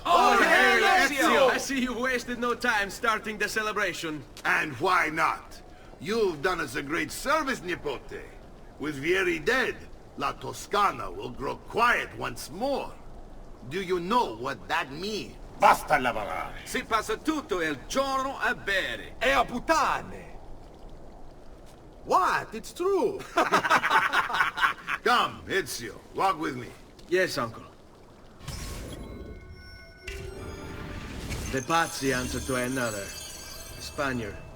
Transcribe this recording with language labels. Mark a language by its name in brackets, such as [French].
[English] Oh, hey, Ezio! I see you wasted no time starting the celebration. And why not? You've done us a great service, Nipote. With Vieri dead, La Toscana will grow quiet once more. Do you know what that means? [Italian] Basta lavorare. Si passa tutto il giorno a bere. E a puttane. [English] What? It's true. Come, Ezio, walk with me. Yes, uncle. The Pazzi answer to another. A Spaniard.